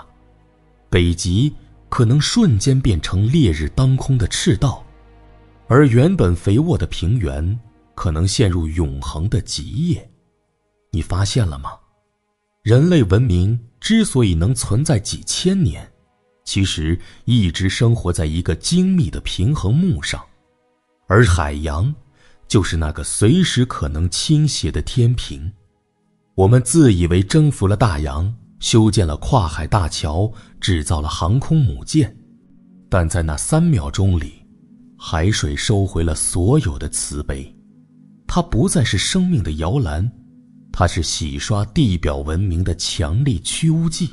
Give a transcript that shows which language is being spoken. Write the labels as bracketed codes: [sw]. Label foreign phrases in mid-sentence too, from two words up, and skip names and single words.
[zh] 北極可能瞬間變成烈日當空的赤道，而原本肥沃的平原可能陷入永恆的极夜。你發現了嗎？人類文明之所以能存在幾千年，其實一直生活在一個精密的平衡木上，而海洋就是那個隨時可能傾斜的天平。我們自以為征服了大洋，修建了跨海大橋，制造了航空母艦，但在那3秒鐘裡，海水收回了所有的慈悲。它不再是生命的搖籃，它是洗刷地表文明的強力去污劑。